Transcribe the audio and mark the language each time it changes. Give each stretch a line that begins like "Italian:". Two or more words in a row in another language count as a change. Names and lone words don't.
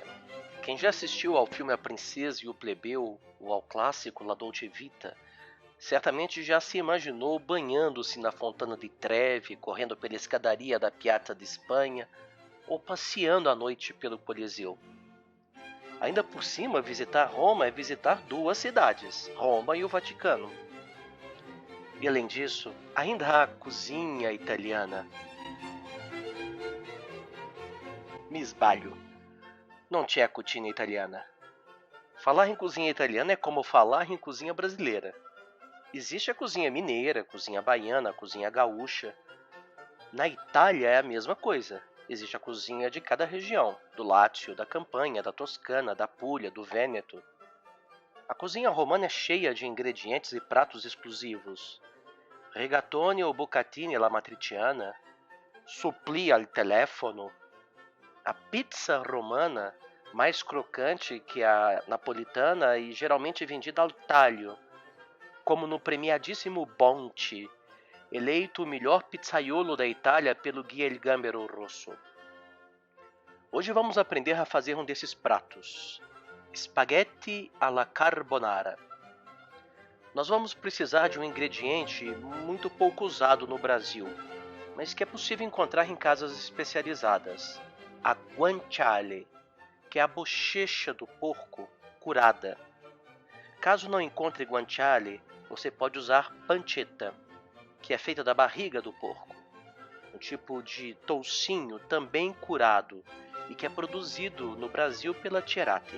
Portuguese: Quem já assistiu ao filme A Princesa e o Plebeu, ou ao clássico La Dolce Vita, certamente já se imaginou banhando-se na Fontana di Trevi, correndo pela escadaria da Piazza di Espanha, ou passeando à noite pelo Coliseu. Ainda por cima, visitar Roma é visitar duas cidades, Roma e o Vaticano. E além disso, ainda há a cozinha italiana.
Italian: Mi sbaglio. Não c'è a cucina italiana.
Portuguese: Falar em cozinha italiana é como falar em cozinha brasileira. Existe a cozinha mineira, a cozinha baiana, a cozinha gaúcha. Na Itália é a mesma coisa. Existe a cozinha de cada região, do Lácio, da Campanha, da Toscana, da Puglia, do Vêneto. A cozinha romana é cheia de ingredientes e pratos exclusivos. Rigatoni ou bucatini alla matriciana, supplì al telefono. A pizza romana, mais crocante que a napolitana e geralmente vendida ao talho, como no premiadíssimo Bonti, eleito o melhor pizzaiolo da Itália pelo Guia Il Gambero Rosso. Hoje vamos aprender a fazer um desses pratos, spaghetti alla carbonara. Nós vamos precisar de um ingrediente muito pouco usado no Brasil, mas que é possível encontrar em casas especializadas, a guanciale, que é a bochecha do porco curada. Caso não encontre guanciale, você pode usar pancetta, que é feita da barriga do porco, um tipo de toucinho também curado e que é produzido no Brasil pela Cerati.